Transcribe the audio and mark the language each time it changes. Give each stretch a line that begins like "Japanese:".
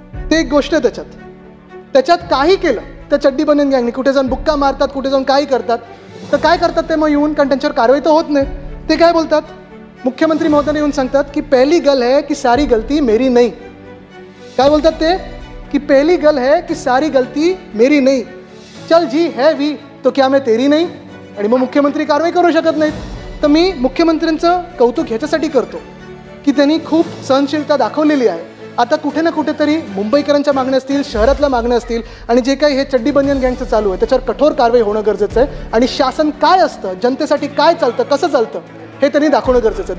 Marathi: ते एक गोष्ट आहे त्याच्यात काही केलं त्या चड्डी बनियन गँगने, कुठे जाऊन बुक्का मारतात, कुठे जाऊन काही करतात. तर काय करतात ते मग येऊन, कारण त्यांच्यावर कारवाई तर होत नाही, ते काय बोलतात, मुख्यमंत्री महोदय येऊन सांगतात की
Hindi: पहली गल है कि सारी गलती मेरी नहीं.
Marathi: काय बोलतात ते की
Hindi: पहली गल है कि सारी गलती मेरी नहीं, चल जी है भी तो क्या मैं तेरी नहीं.
Marathi: आणि मग मुख्यमंत्री कारवाई करू शकत नाहीत. तर मी मुख्यमंत्र्यांचं कौतुक ह्याच्यासाठी करतो की त्यांनी खूप सहनशीलता दाखवलेली आहे. आता कुठे ना कुठेतरी मुंबईकरांच्या मागण्या असतील, शहरातल्या मागण्या असतील, आणि जे काही हे चड्डी बनियन गँगचं चालू आहे त्याच्यावर कठोर कारवाई होणं गरजेचं आहे. आणि शासन काय असतं, जनतेसाठी काय चालतं, कसं चालतं, हे त्यांनी दाखवणं गरजेचं आहे.